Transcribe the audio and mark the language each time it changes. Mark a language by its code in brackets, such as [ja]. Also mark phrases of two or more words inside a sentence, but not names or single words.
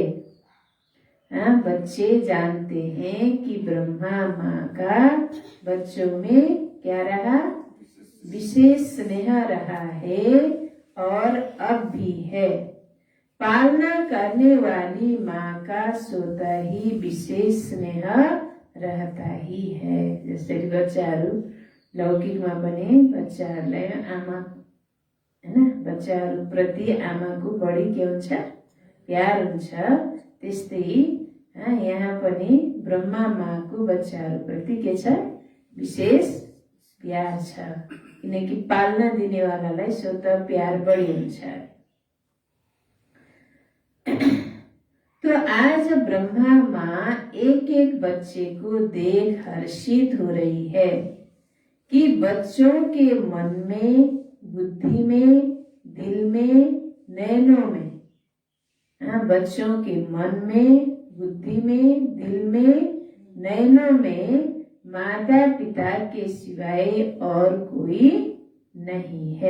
[hi] बच्चे जानते हैं कि ब्रह्मा माँ का बच्चों में क्या रहा, विशेष स्नेह रहा है और अब भी है। पालना करने वाली माँ का स्वतः ही विशेष स्नेह रहता ही है। [ne] जसरी बच्चाहरू लौकिकमा पनि बच्चाहरूलाई आमा हैन, बच्चाहरू प्रति आमाको बढी के हुन्छ, प्यार हुन्छ। त्यस्तै यहाँ पनि ब्रह्मा माँको बच्चाहरू प्रति के छ, विशेष प्यार छ, किनकि पाल्न दिनेवालालाई स्वतः प्यार बढी हुन्छ। [hi] तो आज ब्रह्मा माँ एक एक बच्चे को देख हर्षित हो रही है कि बच्चों के मन में, बुद्धि में, दिल में, नैनों में, बच्चों के मन में, बुद्धि में, दिल में, नैनों में माता पिता के सिवाय और कोई नहीं है।